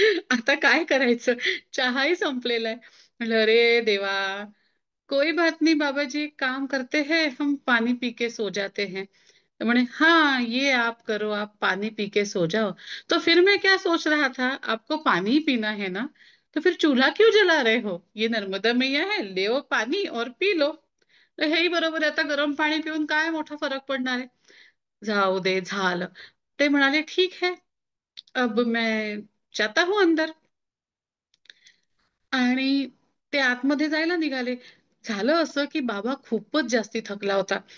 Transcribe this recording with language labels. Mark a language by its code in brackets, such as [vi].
[mr] आता काय करायचं, चहाही संपलेला आहे. म्हटलं अरे देवा, [hi] कोई बात नहीं बाबा जी, एक काम करते हैं, हम पानी पी के सो जाते हैं. तो मैंने हाँ ये आप करो, आप पानी पी के सो जाओ. तो फिर मैं क्या सोच रहा था, आपको पानी ही पीना है ना, तो फिर चूल्हा क्यों जला रहे हो, ये नर्मदा मैया है, ले पानी और पी लो. [mr] तर हेही बरोबर आहे, आता गरम पाणी पिऊन काय मोठा फरक पडणार आहे. जाऊ दे झालं. ते म्हणाले [hi] ठीक है, अब मैं जाता हूँ अंदर. [mr] आणि ते आतमध्ये जायला निघाले. झालं असं की बाबा खूपच जास्ती थकला होता.